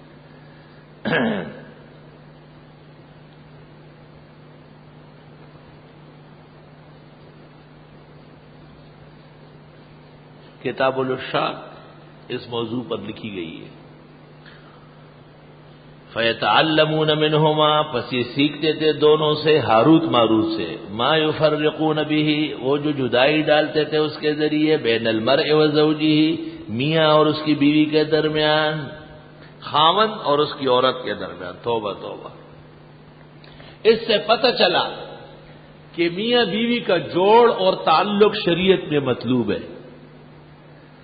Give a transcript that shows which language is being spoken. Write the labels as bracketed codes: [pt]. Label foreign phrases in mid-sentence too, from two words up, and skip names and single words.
[ur] کتاب الاشراق اس موضوع پر لکھی گئی ہے۔ [ar] فیتعلمون منہما، [ur] پس یہ سیکھتے تھے دونوں سے، ہاروت ماروت سے، [ar] ما یفرقون به، [ur] وہ جو جدائی ڈالتے تھے اس کے ذریعے، [ar] بین المرء وزوجہ، [ur] میاں اور اس کی بیوی کے درمیان، خاوند اور اس کی عورت کے درمیان۔ توبہ توبہ۔ اس سے پتہ چلا کہ میاں بیوی کا جوڑ اور تعلق شریعت میں مطلوب ہے۔